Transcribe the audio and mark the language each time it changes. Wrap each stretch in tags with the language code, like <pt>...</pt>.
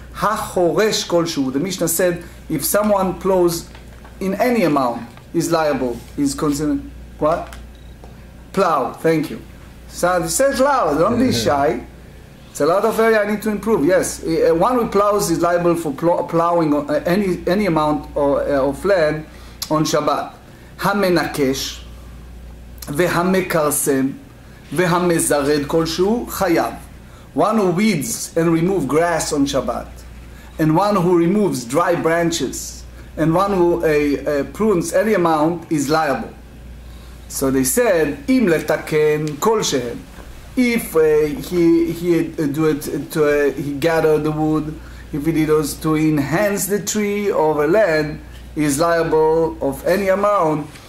<en>Ha-choresh kolshu. The Mishnah said, if someone plows in any amount, is liable. Is considered what? Plow. Thank you. So it says loud. Don't be shy. It's a lot of area I need to improve. Yes, one who plows is liable for plowing any amount of land on Shabbat.</en> <he>המנקש והמקרסם והמזרד כלשהו חייב.</he> <en>One who weeds and remove grass on Shabbat, and one who removes dry branches, and one who prunes any amount is liable. So they said,</en> <he>אם לתקן כלשהם.</he> <en>If he gathered the wood, if he did those to enhance the tree or the land, he is liable of any amount.</en>